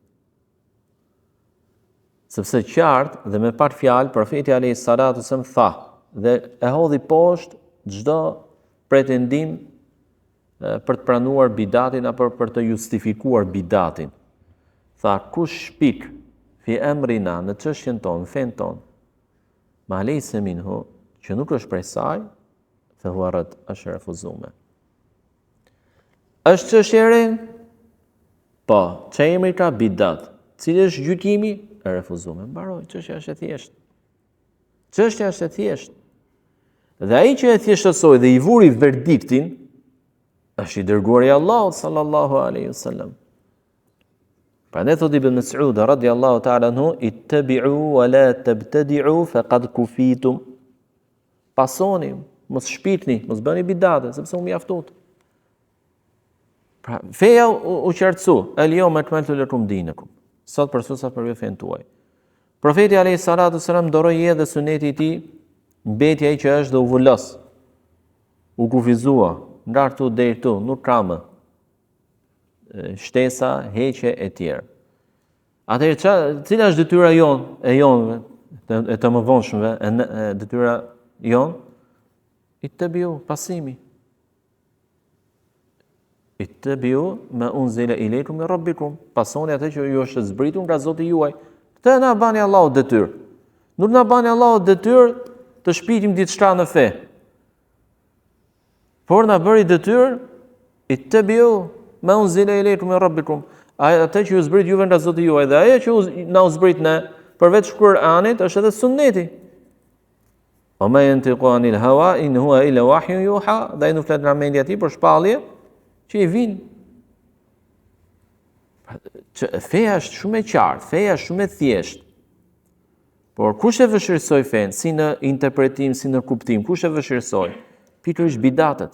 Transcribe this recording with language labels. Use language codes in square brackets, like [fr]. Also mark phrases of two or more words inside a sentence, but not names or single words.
[sq] Sepse qartë dhe me par fjalë profeti [ar] عليه الصلاة والسلام [sq] tha dhe e hodhi poshtë çdo pretendim për të pranuar bidatin apo për të justifikuar bidatin. Tha kush shpik [ar] في أمرنا [sq] në çështjen tonë, fen tonë, [ar] ما ليس منه, [sq] që nuk është prej saj, [ar] فهو رد, [sq] është refuzuar. Është çështje e re? Po, çfarë emri ka bidat? Cili është gjykimi? E refuzuar. Mbaroi, çështja është e thjeshtë. Çështja është e thjeshtë. Dhe ai që e thjeshtësoi dhe i vuri verdiktin është i dërguari i Allahut [ar] صلى الله عليه وسلم. [sq] Prandaj thot Ibn Mas'ud [ar] رضي الله تعالى عنه, اتبعوا ولا تبتدعوا فقد كفيتم. [sq] Pasoni, mos shpikni, mos bëni bidate, sepse u mjaftot. Pra, feja u qartësu, [ar] اليوم أكملت لكم دينكم. [sq] Sot përsusat për fen tuaj. Profeti [ar] عليه الصلاة والسلام [sq] doroi edhe suneti i tij, mbeti ai që është dhe u vulos. U kufizua, ndartu deri këtu, nuk ka më shtesa, heqe e tjerë. Atëherë cila është detyra jonë, e të mëvonshmëve, detyra jonë? Ittabi'u, pasimi. [ar] اتبعوا ما أنزل إليكم من ربكم. [sq] Pasoni atë që ju është zbritur nga Zoti juaj. Këtë na bani Allahu detyrë. Nuk na bani Allahu detyrë të shpikim diçka në fe. Por na bëri detyrë [ar] اتبعوا ما أنزل إليكم من ربكم. [sq] Atë që ju zbrit juve nga Zoti juaj dhe ajo që na u zbrit ne përveç Kur'anit është edhe sunneti. [ar] وما ينطق عن الهوى إن هو إلا وحي يوحى. [sq] Dhe ai nuk flet nga mendja e tij, por shpallje që i vinë. Feja është shumë e qartë, feja është shumë e thjeshtë. Por kush e vështirësoi fen, si në interpretim, si në kuptim, kush e vështirësoi? Pikërisht bidatet.